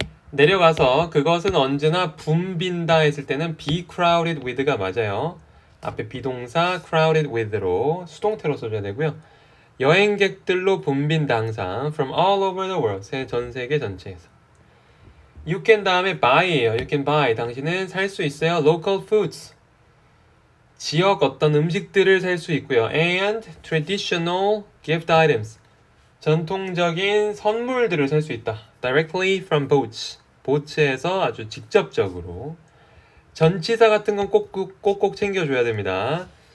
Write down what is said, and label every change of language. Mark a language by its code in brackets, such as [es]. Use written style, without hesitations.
[ko] 내려가서 그것은 언제나 붐빈다 했을 때는 [en] be crowded with [ko] 가 맞아요. 앞에 비동사 crowded with로 수동태로 써줘야 되고요. 여행객들로 붐빈다 항상 [en] from all over the world [ko] 전 세계 전체에서. [en] You can 다음에 buy예요. You can buy [ko] 당신은 살 수 있어요. [en] local foods [ko] 지역 어떤 음식들을 살 수 있고요. [en] And traditional gift items. [ko] 전통적인 선물들을 살 수 있다. [en] Directly from boats. [ko] 보츠에서 아주 직접적으로. 전치사 같은 건 꼭꼭 챙겨줘야 됩니다.